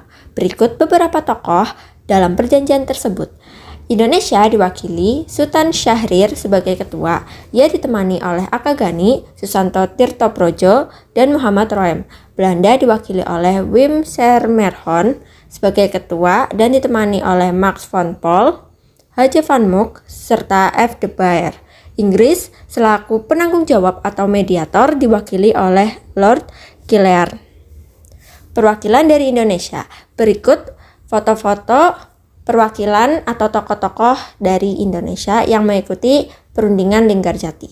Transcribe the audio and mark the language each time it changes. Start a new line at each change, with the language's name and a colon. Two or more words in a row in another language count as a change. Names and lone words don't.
Indonesian: Berikut beberapa tokoh dalam perjanjian tersebut. Indonesia diwakili Sultan Syahrir sebagai ketua. Ia ditemani oleh Akagani, Susanto Tirtoprojo, dan Muhammad Roem. Belanda diwakili oleh Wim Sermerhon sebagai ketua dan ditemani oleh Max von Paul, H.J. van Mook, serta F. de Beer. Inggris selaku penanggung jawab atau mediator diwakili oleh Lord Killearn. Perwakilan dari Indonesia. Berikut foto-foto perwakilan atau tokoh-tokoh dari Indonesia yang mengikuti perundingan Linggarjati.